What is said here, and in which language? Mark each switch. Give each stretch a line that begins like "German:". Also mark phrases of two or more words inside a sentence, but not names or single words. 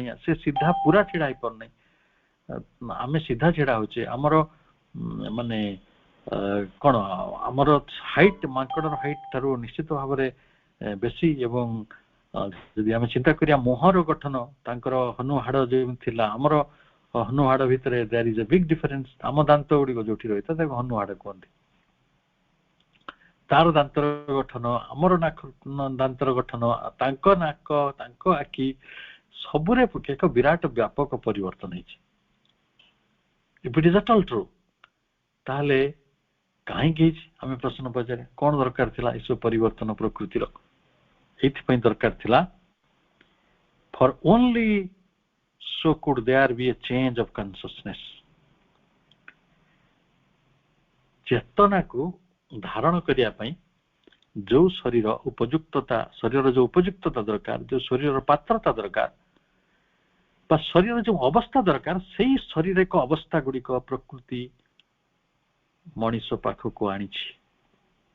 Odia: ସେ ସିଧା ପୁରା ଛିଡା ହେଇପାରୁନାହିଁ, ଆମେ ସିଧା ଛିଡା ହଉଛେ। ଆମର ମାନେ କଣ, ଆମର ହାଇଟ୍, ମାଙ୍କଡର ହାଇଟ୍ ଠାରୁ ନିଶ୍ଚିତ ଭାବରେ ବେଶୀ। ଏବଂ ଯଦି ଆମେ ଚିନ୍ତା କରିବା ମୁହଁର ଗଠନ, ତାଙ୍କର ହନୁ ହାଡ ଯେମିତି ଥିଲା, ଆମର ହନୁ ହାଡ ଭିତରେ
English: there is a big difference।
Odia: ଆମ ଦାନ୍ତ ଗୁଡିକ ଯୋଉଠି ରହିଥାଏ ତାକୁ ହନୁ ହାଡ କୁହନ୍ତି। ତାର ଦାନ୍ତର ଗଠନ, ଆମର ଦାନ୍ତର ଗଠନ, ତାଙ୍କ ନାକ, ତାଙ୍କ ଆଖି, ସବୁରେ ଏକ ବିରାଟ ବ୍ୟାପକ ପରିବର୍ତ୍ତନ ହେଇଛି।
English: If it is at all true,
Odia: ତାହେଲେ କାହିଁକି ହେଇଛି ଆମେ ପ୍ରଶ୍ନ ପଚାରେ। କଣ ଦରକାର ଥିଲା ଏସବୁ ପରିବର୍ତ୍ତନ ପ୍ରକୃତିର? ଏଇଥିପାଇଁ ଦରକାର ଥିଲା,
English: for only so could there be a change of consciousness।
Odia: ଚେତନାକୁ ଧାରଣ କରିବା ପାଇଁ ଯୋଉ ଶରୀର ଉପଯୁକ୍ତତା, ଶରୀରର ଯୋଉ ଉପଯୁକ୍ତତା ଦରକାର, ଯୋଉ ଶରୀରର ପାତ୍ରତା ଦରକାର, ବା ଶରୀରର ଯୋଉ ଅବସ୍ଥା ଦରକାର, ସେଇ ଶାରୀରିକ ଅବସ୍ଥା ଗୁଡିକ ପ୍ରକୃତି ମଣିଷ ପାଖକୁ ଆଣିଛି।